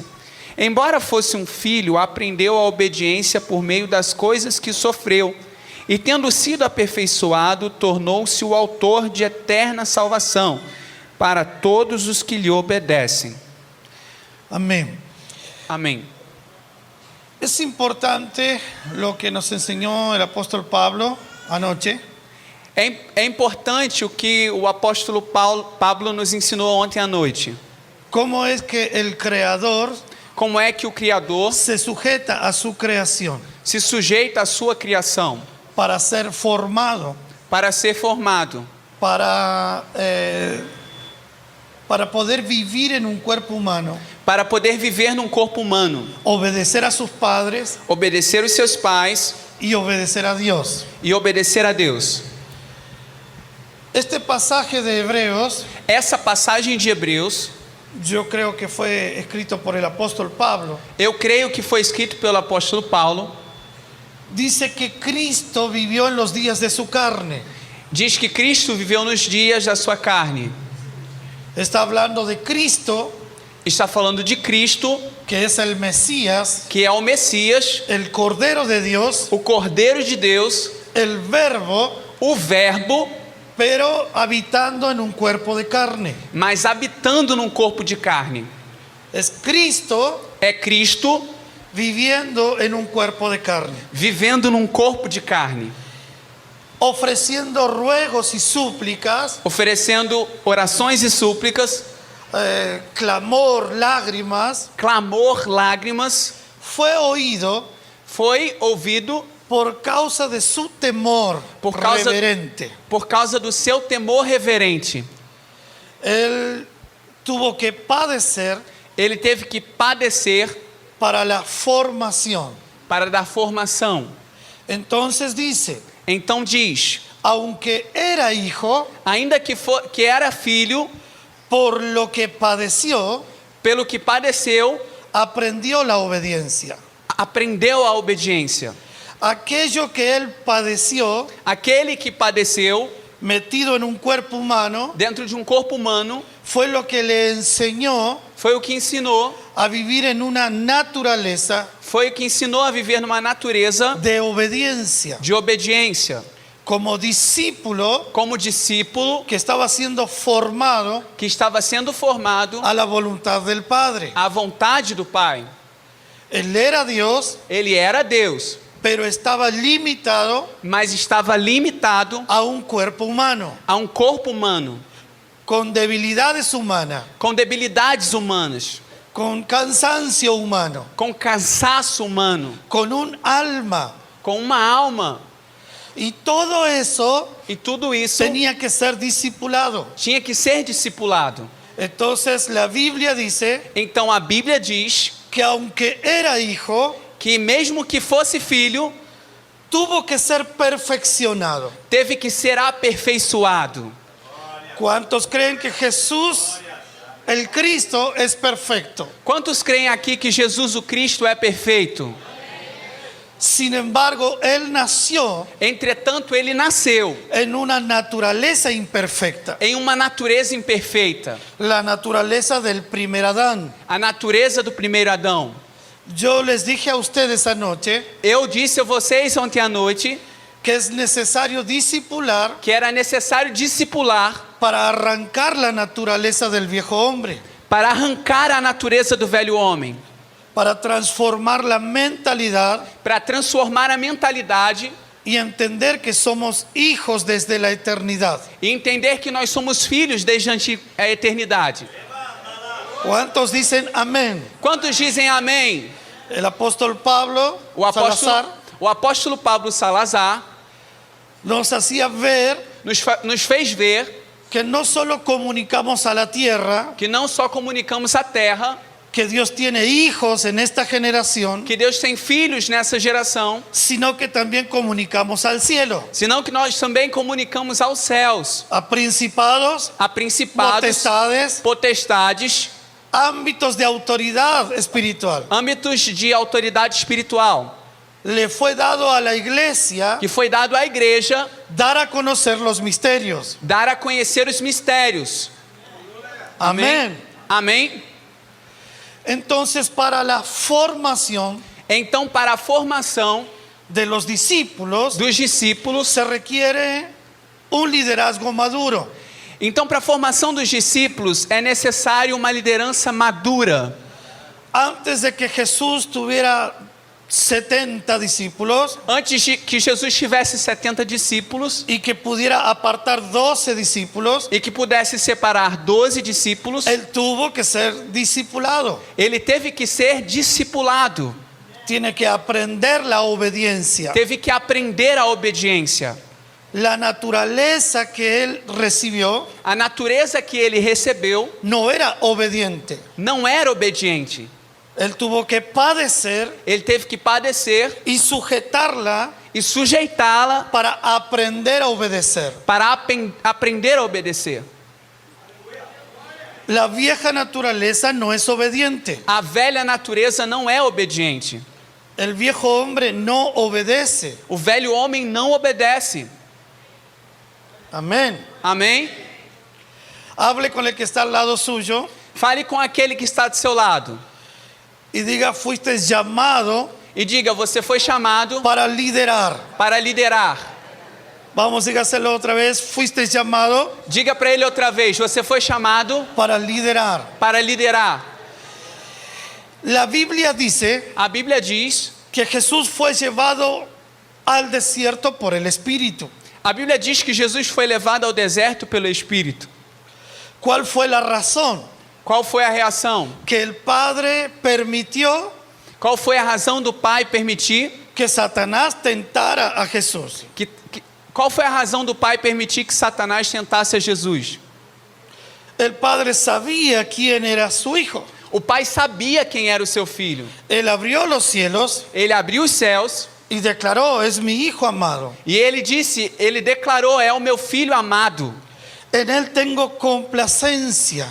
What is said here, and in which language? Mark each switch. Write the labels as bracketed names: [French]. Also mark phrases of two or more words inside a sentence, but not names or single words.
[Portuguese] Embora fosse um filho, aprendeu a obediência por meio das coisas que sofreu, e tendo sido aperfeiçoado, tornou-se o autor de eterna salvação para todos os que lhe obedecem. [Spanish] Amén. [Portuguese] Amém. [Spanish] Es importante lo que nos enseñó el apóstol Pablo anoche. [Portuguese] É importante o que o apóstolo Pablo nos ensinou ontem à noite. [Spanish] Cómo es que el Creador [Portuguese] Como é que o Criador [Spanish] se sujeta a su creación [Portuguese] se sujeita à sua criação [Spanish] para ser formado, [Portuguese] para ser formado, [Spanish] para poder vivir en un cuerpo humano, [Portuguese] para poder viver num corpo humano, [Spanish] obedecer a sus padres [Portuguese] obedecer os seus pais [Spanish] y obedecer a Dios. [Portuguese] e obedecer a Deus. [Spanish] Este pasaje de Hebreos, [Portuguese] Essa passagem de Hebreus, [Spanish] yo creo que fue escrito por el apóstol Pablo, [Portuguese] eu creio que foi escrito pelo apóstolo Paulo, [Spanish] dice que Cristo vivió en los días de su carne. [Portuguese] diz que Cristo viveu nos dias da sua carne. [Spanish] Está hablando de Cristo, [Portuguese] Está falando de Cristo, [Spanish] que es el Mesías, [Portuguese] que é o Messias, [Spanish] el Cordero de Dios, [Portuguese] o Cordeiro de Deus, [Spanish] el Verbo, [Portuguese] o Verbo, [Spanish] pero habitando en un cuerpo de carne. [Portuguese] mas habitando num corpo de carne. [Spanish] Es Cristo [Portuguese] É Cristo [Spanish] viviendo en un cuerpo de carne, [Portuguese] vivendo num corpo de carne, [Spanish] ofreciendo ruegos y súplicas, [Portuguese] oferecendo orações e súplicas, [Spanish] clamor, lágrimas, [Portuguese] clamor, lágrimas, [Spanish] fue oído [Portuguese] foi ouvido [Spanish] por causa de su temor [Portuguese] Por causa- [Spanish] reverente. [Portuguese] por causa do seu temor reverente. [Spanish] Él tuvo que padecer [Portuguese] Ele teve que padecer [Spanish] para la formación. [Portuguese] para dar formação. [Spanish] Entonces dice, [Portuguese] Então diz, [Spanish] aunque era hijo, [Portuguese] ainda que era filho, [Spanish] por lo que padeció, [Portuguese] pelo que padeceu, [Spanish] aprendió la obediencia. [Portuguese] aprendeu a obediência. [Spanish] Aquello que él padeció, [Portuguese] Aquele que padeceu [Spanish] metido en un cuerpo humano, [Portuguese] dentro de um corpo humano, [Spanish] fue lo que le enseñó [Portuguese] foi o que ensinou, [Spanish] a vivir en una naturaleza [Portuguese] foi o que ensinou a viver numa natureza [Spanish] de obediencia. [Portuguese] de obediência. [Spanish] Como discípulo [Portuguese] Como discípulo [Spanish] que estaba siendo formado [Portuguese] que estava sendo formado [Spanish] a la voluntad del Padre. [Portuguese] à vontade do Pai. [Spanish] Él era Dios, [Portuguese] Ele era Deus, [Spanish] pero estaba limitado [Portuguese] mas estava limitado [Spanish] a un cuerpo humano, [Portuguese] a um corpo humano, [Spanish] con debilidades humanas, [Portuguese] com debilidades humanas, [Spanish] con cansancio humano, [Portuguese] com cansaço humano, [Spanish] con un alma. [Portuguese] com uma alma. [Spanish] Y todo eso [Portuguese] E tudo isso [Spanish] tenía que ser discipulado. [Portuguese] tinha que ser discipulado. [Spanish] Entonces la Biblia dice [Portuguese] Então a Bíblia diz [Spanish] que aunque era hijo, [Portuguese] que mesmo que fosse filho, [Spanish] tuvo que ser perfeccionado. [Portuguese] teve que ser aperfeiçoado. [Spanish] ¿Cuántos creen que Jesús, el Cristo, es perfecto? [Portuguese] Quantos creem aqui que Jesus o Cristo é perfeito? [Spanish] Sin embargo, Él nació [Portuguese] Entretanto, ele nasceu [Spanish] en una naturaleza imperfecta, [Portuguese] em uma natureza imperfeita, [Spanish] la naturaleza del primer Adán. [Portuguese] a natureza do primeiro Adão. [Spanish] Yo les dije a ustedes anoche [Portuguese] Eu disse a vocês ontem à noite [Spanish] que es necesario discipular [Portuguese] que era necessário discipular [Spanish] para arrancar la naturaleza del viejo hombre, [Portuguese] para arrancar a natureza do velho homem, [Spanish] para transformar la mentalidad [Portuguese] para transformar a mentalidade [Spanish] y entender que somos hijos desde la eternidad. [Portuguese] e entender que nós somos filhos desde a eternidade. [Spanish] ¿Cuántos dicen amén? [Portuguese] Quantos dizem amém? [Spanish] El apóstol Pablo [Portuguese] O Salazar apóstolo Pablo Salazar [Spanish] nos hacía ver [Portuguese] nos fez ver [Spanish] que no solo comunicamos a la tierra [Portuguese] que não só comunicamos a terra, [Spanish] que Dios tiene hijos en esta generación, [Portuguese] que Deus tem filhos nessa geração, [Spanish] sino que también comunicamos al cielo, [Portuguese] senão que nós também comunicamos aos céus, [Spanish] a principados, [Portuguese] a principados, [Spanish] potestades, [Portuguese] potestades, [Spanish] ámbitos de autoridad espiritual. [Portuguese] âmbitos de autoridade espiritual, [Spanish] Le fue dado a la iglesia [Portuguese] que foi dado à igreja [Spanish] dar a conocer los misterios. [Portuguese] dar a conhecer os mistérios. [Spanish] Amén. [Portuguese] Amém? [Spanish] Entonces, para la formación [Portuguese] Então, para a formação [Spanish] de los discípulos [Portuguese] dos discípulos, [Spanish] se requiere un liderazgo maduro. [Portuguese] então para a formação dos discípulos é necessário uma liderança madura. [Spanish] Antes de que Jesús tuviera 70 discípulos [Portuguese] Antes de que Jesus tivesse 70 discípulos [Spanish] y que pudiera apartar 12 discípulos, [Portuguese] e que pudesse separar 12 discípulos, [Spanish] él tuvo que ser discipulado. [Portuguese] ele teve que ser discipulado, [Spanish] Tiene que aprender la obediencia. [Portuguese] teve que aprender a obediência. [Spanish] La naturaleza que él recibió [Portuguese] A natureza que ele recebeu [Spanish] no era obediente. [Portuguese] não era obediente. [Spanish] Él tuvo que padecer [Portuguese] Ele teve que padecer [Spanish] y sujetarla [Portuguese] e sujeitá-la [Spanish] para aprender a obedecer. [Portuguese] para aprender a obedecer. [Spanish] La vieja naturaleza no es obediente. [Portuguese] A velha natureza não é obediente. [Spanish] El viejo hombre no obedece. [Portuguese] O velho homem não obedece. [Spanish] Amén. [Portuguese] Amém? [Spanish] Hable con el que está al lado suyo [Portuguese] Fale com aquele que está do seu lado [Spanish] y diga, fuiste llamado [Portuguese] e diga: você foi chamado [Spanish] para liderar. [Portuguese] para liderar. [Spanish] Vamos a hacerlo otra vez. Fuiste llamado [Portuguese] Diga para ele outra vez: você foi chamado [Spanish] para liderar. [Portuguese] para liderar. [Spanish] La Biblia dice [Portuguese] A Bíblia diz, [Spanish] que Jesús fue llevado al desierto por el Espíritu. [Portuguese] a Bíblia diz que Jesus foi levado ao deserto pelo Espírito. [Spanish] ¿Cuál fue la razón? [Portuguese] Qual foi a reação? [Spanish] Que el Padre permitió [Portuguese] Qual foi a razão do Pai permitir [Spanish] que Satanás tentara a Jesús. [Portuguese] Qual foi a razão do Pai permitir que Satanás tentasse a Jesus? [Spanish] El Padre sabía quién era su hijo. [Portuguese] O Pai sabia quem era o seu filho. [Spanish] Él abrió los cielos [Portuguese] Ele abriu os céus [Spanish] y declaró, es mi hijo amado. [Portuguese] e ele declarou: é o meu filho amado. [Spanish] En él tengo complacencia.